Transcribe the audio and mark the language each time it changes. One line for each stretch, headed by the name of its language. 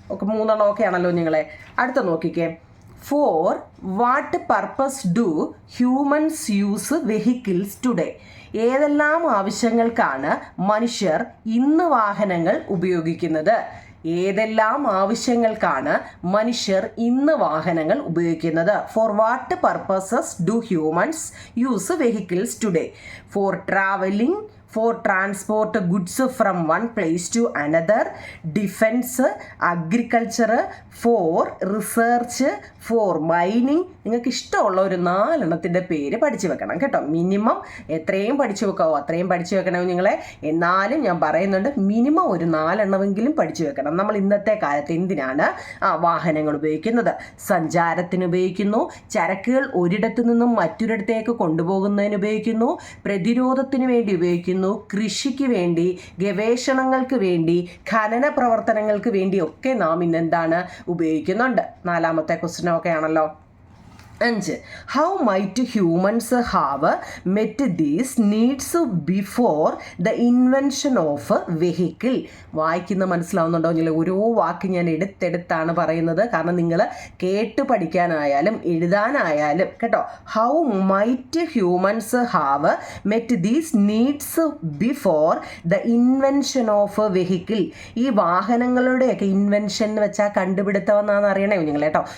Malayalam: 3 എണ്ണം ഓക്കെ ആണല്ലോ നിങ്ങളെ? അടുത്ത നോക്കിക്കേ.
English: For what purpose do humans use vehicles today?
Malayalam: ഏതെല്ലാം ആവശ്യങ്ങൾക്കാണ് മനുഷ്യർ ഇന്ന് വാഹനങ്ങൾ ഉപയോഗിക്കുന്നത്? ഏതെല്ലാം ആവശ്യങ്ങൾക്കാണ് മനുഷ്യർ ഇന്ന് വാഹനങ്ങൾ ഉപയോഗിക്കുന്നത്?
English: For what purposes do humans use vehicles today? For travelling, for transport goods from one place to another, defense, agriculture, for research, for mining.
Malayalam: നിങ്ങൾക്ക് ഇഷ്ടമുള്ള ഒരു 4 എണ്ണത്തിൻ്റെ പേര് പഠിച്ചു വെക്കണം കേട്ടോ. മിനിമം എത്രയും പഠിച്ചു വെക്കാവോ അത്രയും പഠിച്ചു വെക്കണം നിങ്ങളെ. എന്നാലും ഞാൻ പറയുന്നുണ്ട്, മിനിമം ഒരു 4 എണ്ണമെങ്കിലും പഠിച്ചു വെക്കണം. നമ്മൾ ഇന്നത്തെ കാലത്ത് എന്തിനാണ് വാഹനങ്ങൾ ഉപയോഗിക്കുന്നത്? സഞ്ചാരത്തിന് ഉപയോഗിക്കുന്നു, ചരക്കുകൾ ഒരിടത്തു നിന്നും മറ്റൊരിടത്തേക്ക് കൊണ്ടുപോകുന്നതിന് ഉപയോഗിക്കുന്നു, പ്രതിരോധത്തിന് വേണ്ടി ഉപയോഗിക്കുന്നു, പറയുന്നു കൃഷിക്ക് വേണ്ടി, ഗവേഷണങ്ങൾക്ക് വേണ്ടി, ഖനന പ്രവർത്തനങ്ങൾക്ക് വേണ്ടിയൊക്കെ നാം ഇന്നെന്താണ് ഉപയോഗിക്കുന്നുണ്ട്. 4ാമത്തെ ക്വസ്റ്റ്യൻ ഒക്കെ ആണല്ലോ. 5.
English: How might humans have met these needs before the invention of vehicle?
Malayalam: വായിക്കുന്ന മനസ്സിലാവുന്നുണ്ടോ? നിങ്ങൾ ഓരോ വാക്ക് ഞാൻ എടുത്തെടുത്താണ് പറയുന്നത്, കാരണം നിങ്ങൾ കേട്ട് പഠിക്കാനായാലും എഴുതാനായാലും കേട്ടോ.
English: How might humans have met these needs before the invention of vehicle.
Malayalam: ഈ വാഹനങ്ങളുടെയൊക്കെ ഇൻവെൻഷൻ എന്ന് വെച്ചാൽ കണ്ടുപിടുത്തം എന്നാണ് അറിയണേ നിങ്ങൾ കേട്ടോ.